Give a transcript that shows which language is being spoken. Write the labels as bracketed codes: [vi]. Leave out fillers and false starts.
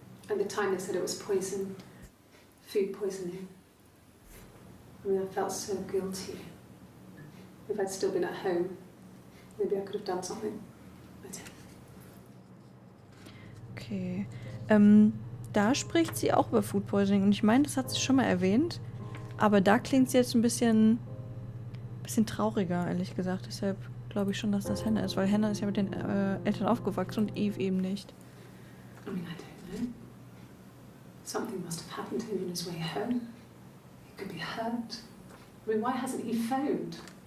[en] At the time they said it was poison, food poisoning. I mean, I felt so guilty. If I'd still been at home, maybe I could have done something. I didn't. Okay. [de] Da spricht sie auch über Food Poisoning und ich meine, das hat sie schon mal erwähnt, aber da klingt sie jetzt ein bisschen trauriger, ehrlich gesagt. Deshalb glaube ich schon, dass das Hannah ist, weil Hannah ist ja mit den Eltern aufgewachsen und Eve eben nicht. [en] I mean, I don't know. Something must have happened to him on his way home. He could be hurt. I mean, why hasn't he phoned?